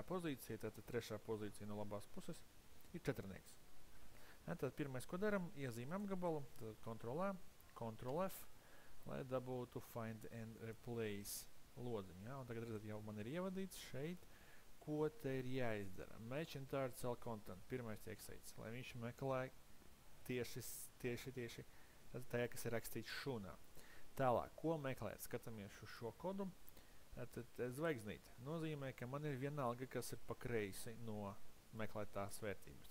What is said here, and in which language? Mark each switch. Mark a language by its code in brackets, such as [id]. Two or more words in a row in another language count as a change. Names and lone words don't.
[lv] pozīcija, tātad 3. pozīcija no labās puses, ir 4. Tad pirmais, ko daram, iezīmē apgabalu, tad Ctrl-A, Ctrl-F, lai dabūtu Find and Replace lodziņu. Ja? Un tagad redzat, jau man ir ievadīts šeit, ko te ir jāizdara. [en] Match entire cell content, [lv] pirmais tiek seits, lai viņš meklē tieši tajā, kas ir rakstīts šūnā. Tālāk, ko meklēt? Skatāmies uz šo kodu. Tad zvaigznīte nozīmē, ka man ir vienalga, kas ir pa kreisi no meklētās vērtības.